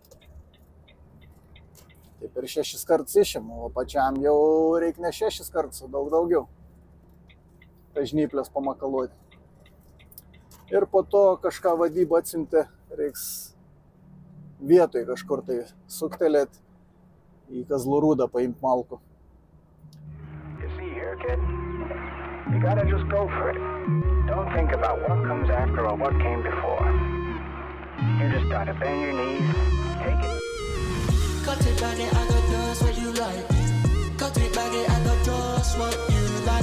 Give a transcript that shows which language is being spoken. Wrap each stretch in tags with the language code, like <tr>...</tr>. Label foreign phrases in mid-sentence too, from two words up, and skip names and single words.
<lt>Taip ir 6 kartus išimu, o pačiam jau reikia ne 6 kartus, o daug daugiau. Žnyplės pamakaluoti. Ir po to kažką vadyba atsiuntė, reiks vietoj kažkur tai suktelėti į Kazlų Rūdą paimti malkų.</lt> <en>You gotta just go for it. Don't think about what comes after or what came before. You just gotta bend your knees, take it. Cut it back, I got just what you like. Cut it back, I got just what you like.</en>